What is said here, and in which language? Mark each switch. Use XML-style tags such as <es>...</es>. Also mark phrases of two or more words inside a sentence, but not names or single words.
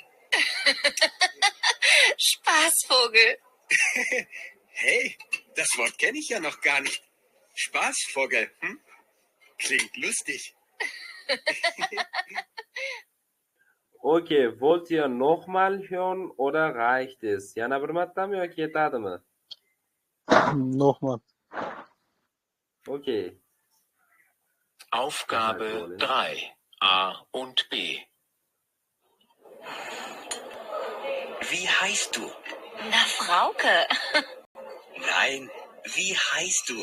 <de>Spaßvogel. Hey, das Wort kenne ich ja noch gar nicht. Spaßvogel, hm? Klingt lustig. Okay, wollt ihr nochmal hören oder reicht es?</de> <uz>Yana bir martami yoki yetadimi?</uz> <de>Nochmal. Okay. Aufgabe 3. A und B. Wie heißt du? Na, Frauke. Nein, wie heißt du?</de>